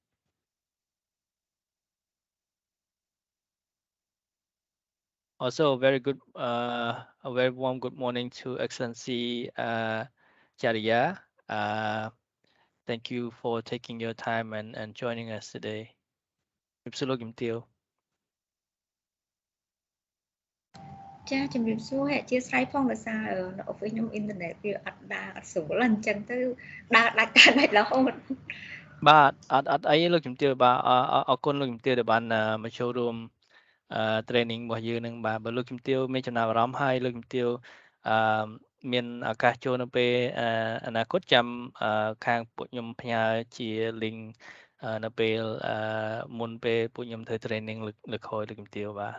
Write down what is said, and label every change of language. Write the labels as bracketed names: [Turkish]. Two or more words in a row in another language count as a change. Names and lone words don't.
[English] Also, a very warm good morning to Excellency Jariya. Thank you for taking your time and joining us today. [Khmer] ជំរាបសួរលោកជំទាវ ចាជំរាបសួរហើយអធិស្ឋានផងដោយសារនៅ office ខ្ញុំអ៊ីនធឺណិតវាអត់ដើរអត់ស្រួលអញ្ចឹងទៅដើរដាច់រហូត បាទអត់អីទេលោកជំទាវបាទអរគុណលោកជំទាវដែលបានមកចូលរួមtraining របស់យើងនឹងបាទបើលោកជំទាវមានចំណាប់អារម្មណ៍ហើយលោកជំទាវមានឱកាសចូលនៅពេលអនាគតចាំខាងពួកខ្ញុំផ្ញើជា link នៅពេលមុនពេលពួកខ្ញុំធ្វើ training លើក្រោយលោកជំទាវបាទ